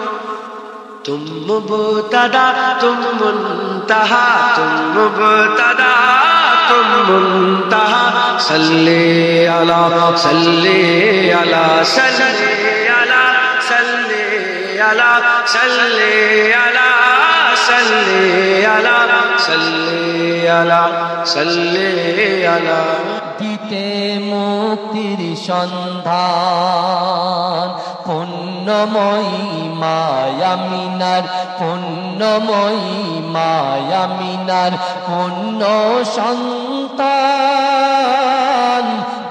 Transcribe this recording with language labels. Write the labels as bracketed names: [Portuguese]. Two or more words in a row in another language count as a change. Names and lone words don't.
[Urdu] مبتدا تم منتہا تم مبتدا تم منتہا [Arabic] صلی علی صلی علی صلی علی صلی علی صلی علی صلی علی صلی علی صلی علی [Bangla] দিতে মুক্তির সন্ধান পুণ্যময়ী মায়ামিনার পুণ্যময়ী মায়ামিনার পুণ্য সন্তান